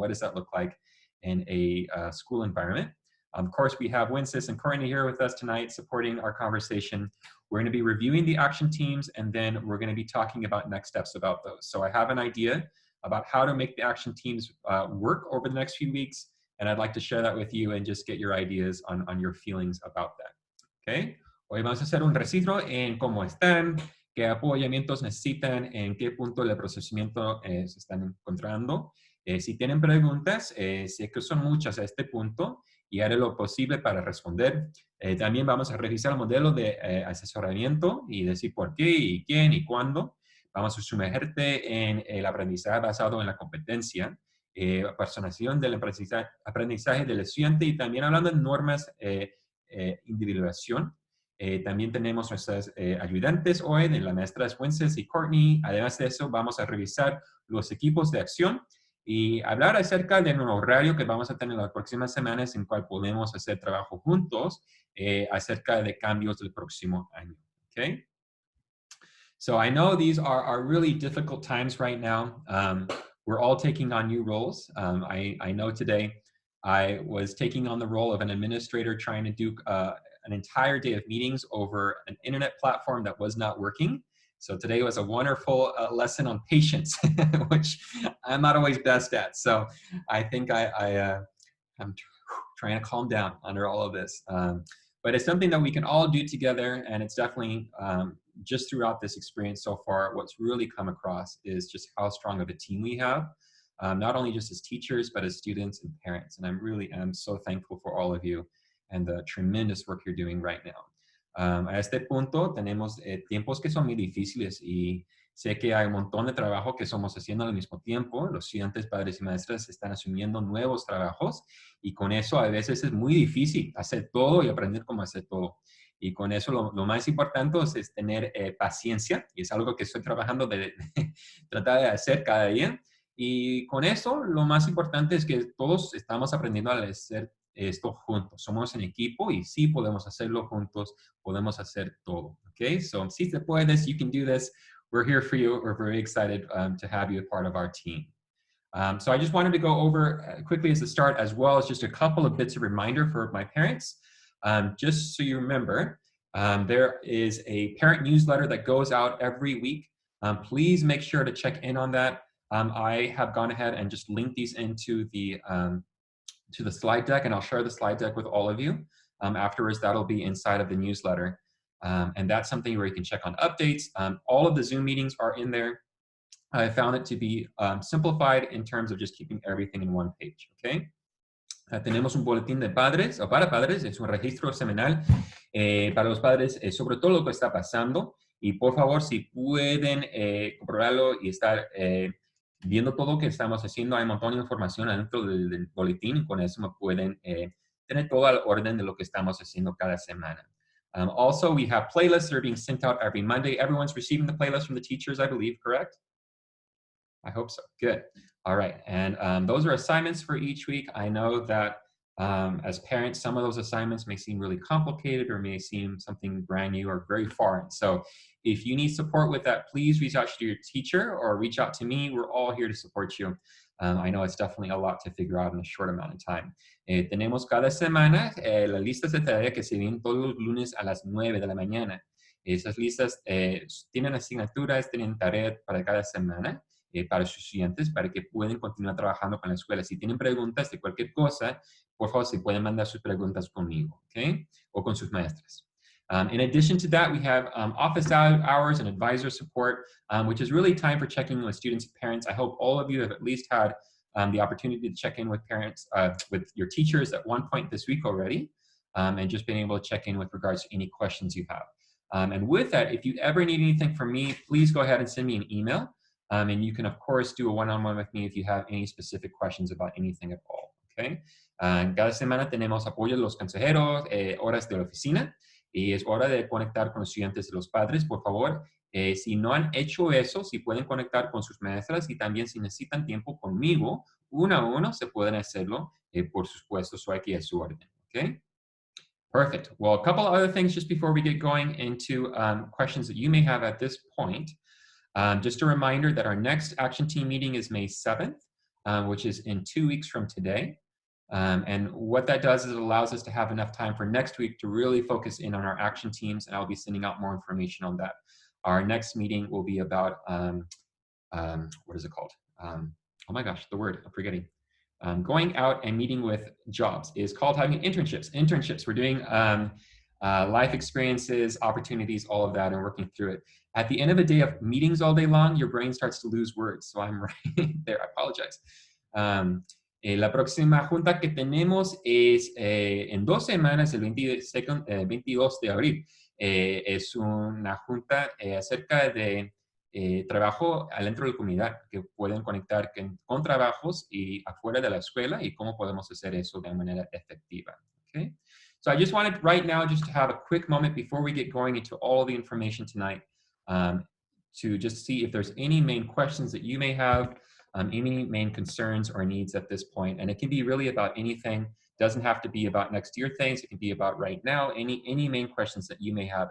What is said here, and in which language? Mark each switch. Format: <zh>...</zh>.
<en>What does that look like in a school environment? Of course, we have Wences and Courtney here with us tonight supporting our conversation. We're going to be reviewing the action teams, and then we're going to be talking about next steps about those. So I have an idea about how to make the action teams work over the next few weeks, and I'd like to share that with you and just get your ideas on your feelings about that. Okay?</en> <es>Hoy vamos a hacer un registro en cómo están, qué apoyamientos necesitan, en qué punto del procesamiento se están encontrando. Si tienen preguntas, sé que son muchas a este punto, y haré lo posible para responder. También vamos a revisar el modelo de asesoramiento y decir por qué y quién y cuándo. Vamos a sumergirte en el aprendizaje basado en la competencia, personalización del aprendizaje del estudiante y también hablando de normas individualización. También tenemos nuestras ayudantes hoy, de las maestras Wences y Courtney. Además de eso, vamos a revisar los equipos de acción y hablar acerca de un horario que vamos a tener las próximas semanas en cual podemos hacer trabajo juntos acerca de cambios del próximo año.</es> <en>Okay? So I know these are really difficult times right now. We're all taking on new roles. I know today I was taking on the role of an administrator trying to do an entire day of meetings over an internet platform that was not working. So today was a wonderful lesson on patience, which I'm not always best at. So I think I'm trying to calm down under all of this. But it's something that we can all do together, and it's definitely just throughout this experience so far, what's really come across is just how strong of a team we have, not only just as teachers, but as students and parents. And I'm so thankful for all of you and the tremendous work you're doing right now.</en> <es>A este punto tenemos tiempos que son muy difíciles y sé que hay un montón de trabajo que estamos haciendo al mismo tiempo. Los estudiantes, padres y maestras están asumiendo nuevos trabajos y con eso a veces es muy difícil hacer todo y aprender cómo hacer todo. Y con eso lo más importante es tener paciencia, y es algo que estoy trabajando de tratar de hacer cada día. Y con eso lo más importante es que todos estamos aprendiendo a hacer esto juntos. Somos en equipo y sí podemos hacerlo juntos, podemos hacer todo.</es> <en>Okay, so</en> <es>si te puedes,</es> <en>you can do this. We're here for you. We're very excited to have you a part of our team. So I just wanted to go over quickly as a start, as well as just a couple of bits of reminder for my parents. Just so you remember, there is a parent newsletter that goes out every week. Please make sure to check in on that. I have gone ahead and just linked these into the to the slide deck, and I'll share the slide deck with all of you. Afterwards, that'll be inside of the newsletter. And that's something where you can check on updates. All of the Zoom meetings are in there. I found it to be simplified in terms of just keeping everything in one page, okay?</en> <es>Tenemos un boletín de padres, o para padres, es un registro semanal para los padres sobre todo lo que está pasando. Y por favor, si pueden comprobarlo y estar viendo todo lo que estamos haciendo, hay un montón de información adentro del boletín, y con eso me pueden tener toda la orden de lo que estamos haciendo cada semana.</es> <en>Also, we have playlists that are being sent out every Monday. Everyone's receiving the playlist from the teachers, I believe, correct? I hope so. Good. All right. And those are assignments for each week. I know that as parents, some of those assignments may seem really complicated or may seem something brand new or very foreign. So if you need support with that, please reach out to your teacher or reach out to me. We're all here to support you. I know it's definitely a lot to figure out in a short amount of time.</en> <es>Tenemos cada semana las listas de tarea que se ven todos los lunes a las 9 de la mañana. Esas listas tienen asignaturas, tienen tareas para cada semana. Para sus estudiantes, para que puedan continuar trabajando con la escuela. Si tienen preguntas de cualquier cosa, por favor, se pueden mandar sus preguntas conmigo, ¿ok? O con sus maestras.</es> <en>In addition to that, we have office hours and advisor support, which is really time for checking with students and parents. I hope all of you have at least had the opportunity to check in with parents, with your teachers at one point this week already, and just being able to check in with regards to any questions you have. And with that, if you ever need anything from me, please go ahead and send me an email. And you can, of course, do a one-on-one with me if you have any specific questions about anything at all, okay?</en> <es>Cada semana tenemos apoyo de los consejeros, horas de la oficina, y es hora de conectar con los estudiantes y los padres, por favor. Si no han hecho eso, si pueden conectar con sus maestras y también si necesitan tiempo conmigo, uno a uno, se pueden hacerlo, por supuesto, soy aquí a su orden, okay?</es> <en>Perfect. Well, a couple of other things just before we get going into questions that you may have at this point. Just a reminder that our next Action Team meeting is May 7th, which is in 2 weeks from today. And what that does is it allows us to have enough time for next week to really focus in on our action teams, and I'll be sending out more information on that. Our next meeting will be about, what is it called? Oh my gosh, the word, I'm forgetting. Going out and meeting with jobs is called having internships. Internships, we're doing life experiences, opportunities, all of that, and working through it. At the end of a day of meetings all day long, your brain starts to lose words. So I'm right there, I apologize.</en> <es>La próxima junta que tenemos es en 2 semanas, el 22 de abril. Es una junta acerca de trabajo adentro de la comunidad, que pueden conectar con trabajos y afuera de la escuela y cómo podemos hacer eso de manera efectiva.</es> <en>Okay? So I just wanted right now just to have a quick moment before we get going into all the information tonight to just see if there's any main questions that you may have, any main concerns or needs at this point. And it can be really about anything. It doesn't have to be about next year things. It can be about right now, any main questions that you may have.</en>